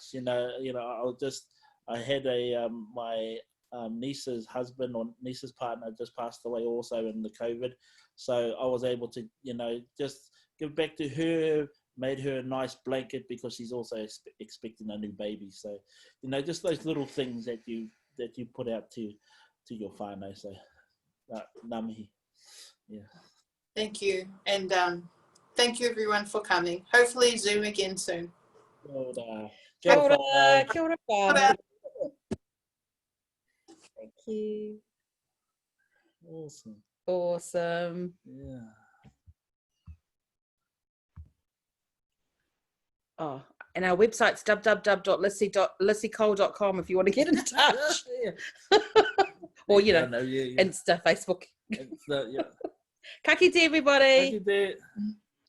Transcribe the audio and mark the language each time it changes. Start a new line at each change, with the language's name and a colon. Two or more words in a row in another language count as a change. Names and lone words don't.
English: You know, I had my niece's husband or niece's partner just passed away also in the COVID, so I was able to, you know, just give back to her. Made her a nice blanket because she's also expecting a new baby. So, you know, just those little things that you put out to your whānau.
Māori: So, ngā mihi.
English: Yeah. Thank you, and thank you everyone for coming. Hopefully Zoom again soon.
Māori: Kia ora. Kia ora.
English: Thank you. Awesome. Yeah. Oh, and our website's www.lissy.com if you want to get in touch. Or, you know, Insta, Facebook.
Māori: Ka kite, everybody. Ka kite.